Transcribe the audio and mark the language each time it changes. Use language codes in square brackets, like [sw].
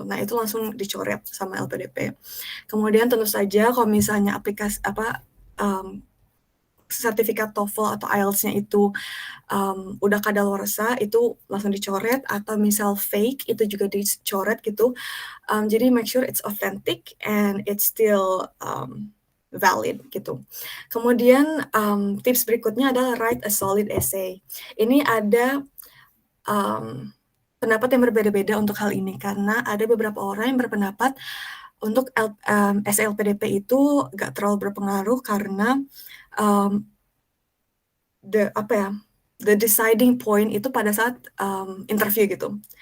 [id] Nah itu langsung dicoret sama LPDP. Kemudian tentu saja kalau misalnya aplikasi sertifikat TOEFL atau IELTS-nya itu udah kadaluarsa, itu langsung dicoret, atau misal fake itu juga dicoret gitu. [en] Jadi make sure it's authentic and it's still valid gitu. [id] Kemudian tips berikutnya adalah [en] write a solid essay. [id] Ini ada pendapat yang berbeda-beda untuk hal ini karena ada beberapa orang yang berpendapat untuk essay LPDP itu gak terlalu berpengaruh karena [en] the deciding point [id] itu pada saat interview gitu.